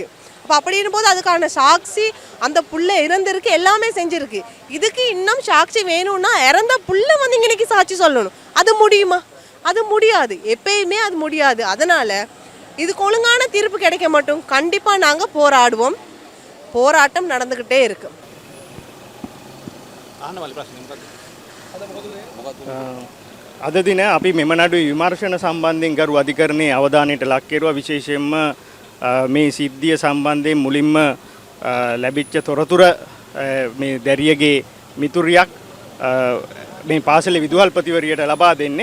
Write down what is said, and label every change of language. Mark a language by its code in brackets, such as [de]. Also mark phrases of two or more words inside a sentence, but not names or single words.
[ta] அப்போ அப்படின் போது அதுக்கான சாட்சி அந்த புள்ள இறந்திருக்கு, எல்லாமே செஞ்சுருக்கு. இதுக்கு இன்னும் சாட்சி வேணும்னா இறந்த புள்ள வந்து இன்னைக்கு சாட்சி சொல்லணும். அது முடியுமா? அது முடியாது, எப்பயுமே அது முடியாது. அதனால் இதுக்கு ஒழுங்கான தீர்ப்பு கிடைக்க மாட்டோம். கண்டிப்பாக நாங்கள் போராடுவோம். போராட்டம் நடந்துக்கிட்டே இருக்கு. [si] අද දින අපි මෙම නඩුවේ විමර්ශන සම්බන්ධයෙන් ගරු අධිකරණයේ අවධානයට ලක් කෙරුවා. විශේෂයෙන්ම මේ සිද්ධිය සම්බන්ධයෙන් මුලින්ම ලැබිච්ච තොරතුර මේ දැරියගේ මිතුරියක් මේ පාසලේ විදුහල්පතිවරියට ලබා දෙන්නේ.